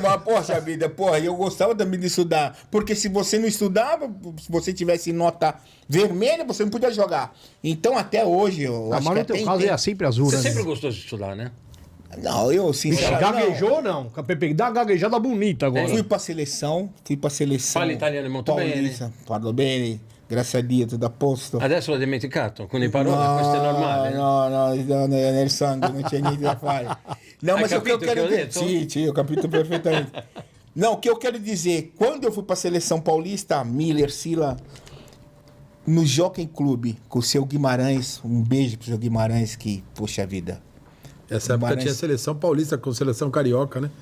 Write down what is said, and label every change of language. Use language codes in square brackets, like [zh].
[pt] Mas poxa vida, eu gostava também de estudar. Porque se você não estudava, se você tivesse nota vermelha, você não podia jogar. Então, até hoje... Mas no teu caso é sempre azul, Você né? sempre gostou de estudar, né? Não, eu sinceramente... Gaguejou não? Dá uma gaguejada bonita agora. Fui pra seleção. Fala italiano [it] molto bene. Parlo bene, grazie a Dio, tutto a posto. Adesso l'ho dimenticato, con le parole, questo è normale. No, nel sangue, non c'è niente da fare. [pt] Não, mas o que eu quero dizer... Sim, eu capito perfeitamente. Não, o que eu quero dizer, quando eu fui pra seleção paulista, Miller, Sila, no Jockey Clube, com o seu Guimarães, um beijo pro seu Guimarães, que, poxa vida... Essa época tinha seleção paulista com seleção carioca, né?